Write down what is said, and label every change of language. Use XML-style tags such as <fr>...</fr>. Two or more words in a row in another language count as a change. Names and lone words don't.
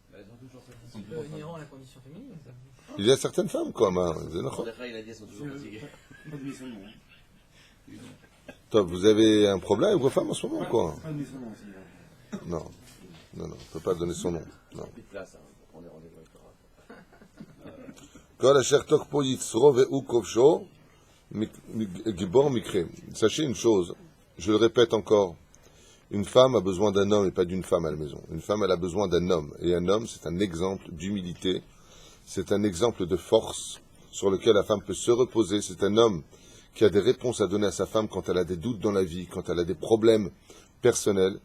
<fr>C'est un peu inhérent à la condition féminine. Ça. Il y a certaines femmes, quoi. Hein. Il a dit, elles sont toujours fatiguées. Tov, vous avez un problème avec vos femmes en ce moment, quoi? Non. Non, non, on ne peut pas donner son nom. Non. Plus de place, hein. On est rendez-vous avec Torah.</fr> <he>כל אשר תוקפו יצרו והוא כובשו גיבור מיקרי.</he> <fr>Sachez une chose, je le répète encore, une femme a besoin d'un homme et pas d'une femme à la maison. Une femme, elle a besoin d'un homme. Et un homme, c'est un exemple d'humilité, c'est un exemple de force sur lequel la femme peut se reposer. C'est un homme qui a des réponses à donner à sa femme quand elle a des doutes dans la vie, quand elle a des problèmes personnels.</fr>